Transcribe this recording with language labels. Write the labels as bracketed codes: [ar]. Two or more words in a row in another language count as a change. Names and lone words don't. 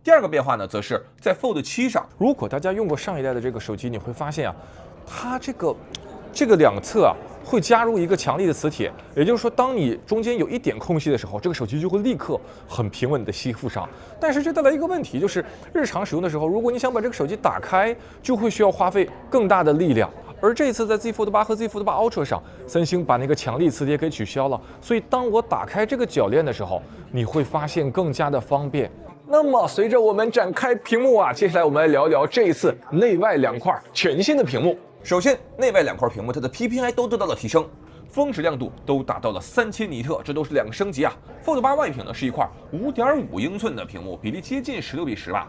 [zh] 第二個變化呢，則是在 Fold 7上，如果大家用過上一代的這個手機，你會發現啊，它這個兩側啊會加入一個強力的磁鐵，也就是說，當你中間有一點空隙的時候，這個手機就會立刻很平穩的吸附上。但是這帶來一個問題，就是日常使用的時候，如果你想把這個手機打開，就會需要花費更大的力量。而這次在 Z Fold 8和 Z Fold 8 Ultra 上，三星把那個強力磁鐵給取消了，所以當我打開這個鉸鏈的時候，你會發現更加的方便。那麼隨着我們展開屏幕啊，接下來我們來聊聊這一次內外2塊全新的屏幕。首先，內外2塊屏幕它的 PPI 都得到了提升。峰值亮度都達到了3000尼特，這都是2個升級啊。Fold 8外屏呢是一塊5.5英寸的屏幕，比例接近16:10吧。